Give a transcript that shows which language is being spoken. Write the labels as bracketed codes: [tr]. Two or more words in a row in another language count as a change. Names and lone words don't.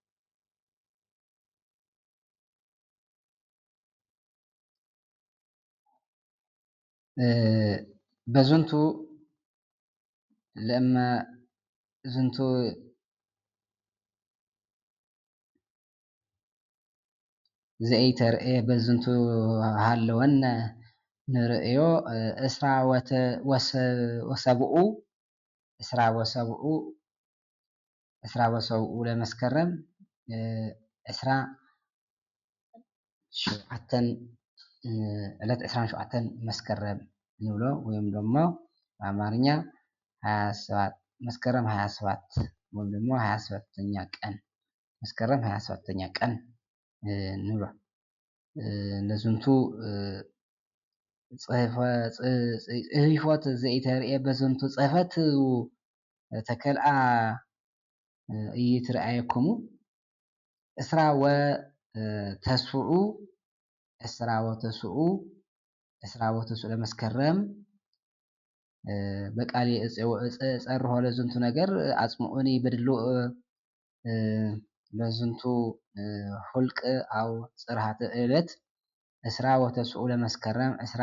[gez] በዝንቱ ለእመ ዝንቱ ዘኢተርእየ በዝንቱ ሃለወነ ንርእዮ እስራ ወሰብኡ ለመስከረም 27 መስከረም ንብሎ [am] ወይም ደግሞ በአማርኛ 27 መስከረም 27 ወይም ደግሞ 27ኛ ቀን መስከረም 27ኛ ቀን [gez] ንብሎ ለዝንቱ ጽሕፈት ዘይተርእየ በዝንቱ ጽሕፈት ተከልአ ኢይትረአየክሙ እስራ ወተስዑ ለመስከረም በቃል ጸርሖ ለዝንቱ ነገር አጽምዑኒ በድሉእ ለዝንቱ ሁልቅ አው ጽርሐተ ዕለት እስራ ወተስዑ ለመስከረም